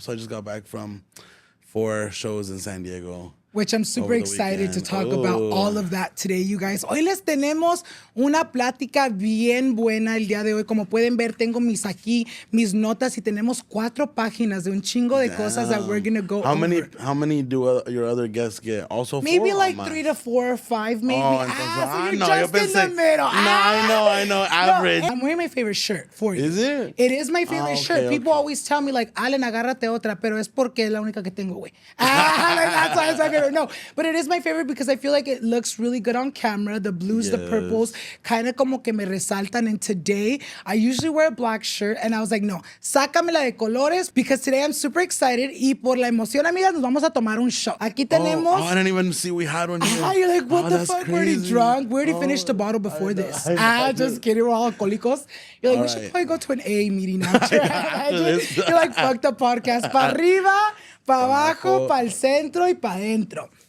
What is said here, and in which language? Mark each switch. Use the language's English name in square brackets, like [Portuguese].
[English] So I just got back from 4 shows in San Diego. Which I'm super excited to talk about all of that today, you guys. [Spanish] Hoy les tenemos una plática bien buena el día de hoy. Como pueden ver, tengo mis notas y tenemos 4 páginas de un chingo de cosas [English] that we're going to go over. How many do your other guests get? Also 4? Maybe like 3 to 4 or 5, maybe. So you're just in the middle. I know. Average. No, I'm wearing my favorite shirt for you. Is it? It is my favorite shirt. People always tell me like, [Spanish] Allen, agárrate otra, pero es porque es la única que tengo, güey. [English] That's why it's my favorite. No, but it is my favorite because I feel like it looks really good on camera. The blues, the purples, kind of [Spanish] como que me resaltan. [English] And today, I usually wear a black shirt. And I was like, [Spanish] no, sácamela de colores [English] because today I'm super excited. [Spanish] Y por la emoción, amigas, nos vamos a tomar un shot. Aquí tenemos... [English] I didn't even see we had one here. You're like, what the fuck? We're already drunk. We already finished the bottle before this. Just kidding. We're all alcohólicos. You're like, we should probably go to an AA meeting now. You're like, fuck the podcast. [Spanish] Pa' arriba, pa' abajo, pa' el centro y pa' dentro.